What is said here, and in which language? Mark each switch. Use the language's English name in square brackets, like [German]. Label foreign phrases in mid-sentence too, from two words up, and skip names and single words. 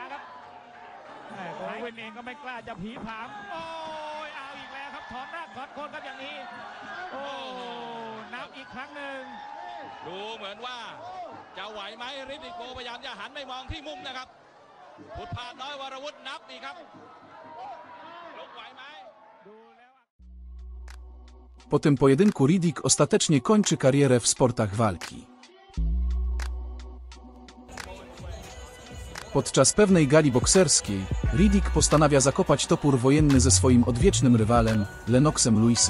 [Thai] ครับโอเว่นเองก็ไม่กล้าจะผีผามโอ้ยเอาอีกแล้วครับถอนรากถอนโคนครับอย่างนี้โอ้นับอีกครั้งหนึ่งดูเหมือนว่าจะไหวไหมริดดิโกพยายามจะหันไปมองที่มุมนะครับพุทธพาน้อยวรวุฒินับอีกครับลุกไหวไหม [Polish] Po tym pojedynku Riddick ostatecznie kończy karierę w sportach walki. Podczas pewnej gali bokserskiej Riddick postanawia zakopać topór wojenny ze swoim odwiecznym rywalem, Lennoxem Lewisem.